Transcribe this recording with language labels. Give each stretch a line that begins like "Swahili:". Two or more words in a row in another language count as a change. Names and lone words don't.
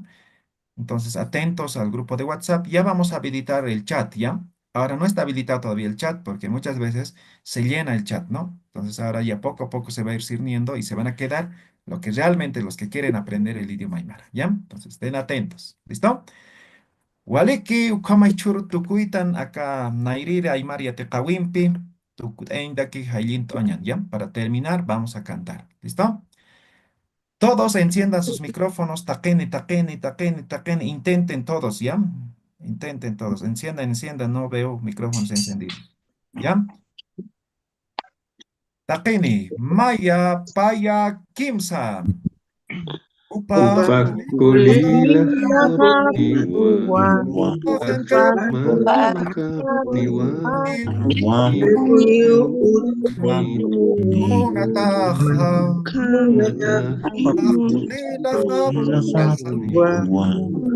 Spanish: Entonces, atentos al grupo de WhatsApp. Ya vamos a habilitar el chat, ¿ya? Ahora no está habilitado todavía el chat porque muchas veces se llena el chat, ¿no? Entonces, ahora ya poco a poco se va a ir sirviendo y se van a quedar lo que realmente los que quieren aprender el idioma aymara, ¿ya? Entonces, estén atentos. ¿Listo?
Aymara: Waliki ukamay churu tukuitan acá nairire aymari atekawimpi tukut eindaki haylin toñan,
Spanish: ¿ya? Para terminar, vamos a cantar. ¿Listo? Todos enciendan sus micrófonos,
Aymara: taquen, taquen, taquen, taquen,
Spanish: intenten todos, ¿ya? Intenten todos, enciendan, no veo micrófonos encendidos, ¿ya?
Aymara: Taqeni, Maya, Paya, Kimsa, Upa, Upakulila haptiwa, Ojankap, makaptiwa, Unataha, Unataha, Ahlila, Haptiwa,